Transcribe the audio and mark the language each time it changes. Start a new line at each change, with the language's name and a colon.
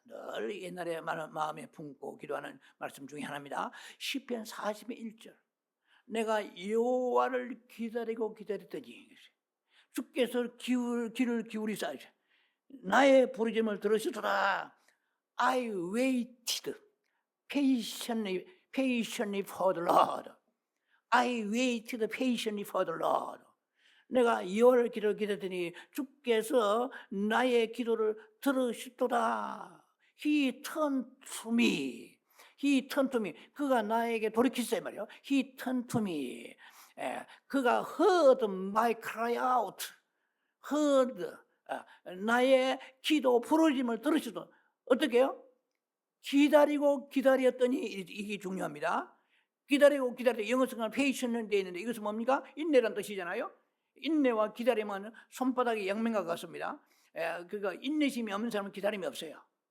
Korean: 늘 옛날에 마음에 품고 기도하는 말씀 중에 하나입니다. 시편 40의 1절. 내가 여호와를 기다리고 기다렸더니 주께서 귀를 기울이사 나의 부르짖음을 들으시더라.
English: I waited patiently for the Lord. I waited patiently for the Lord.
Korean: 내가 여호와를 기다렸더니 주께서 나의 기도를 들으시도다.
English: He turned to me. He turned to me.
Korean: 그가 나에게 돌이키셨어요 말이요.
English: He turned to me.
Korean: 그가
English: heard my cry out.
Korean: heard 나의 기도 부르짖음을 들으시도 어떻게 해요? 기다리고 기다렸더니 이게 중요합니다. 기다리고 기다렸더니 영어 성경 patient은 되어 있는데 이것은 뭡니까? 인내란 뜻이잖아요. 인내와 기다림은 손바닥이 양면과 같습니다. 그러니까 인내심이 없는 사람은 기다림이 없어요.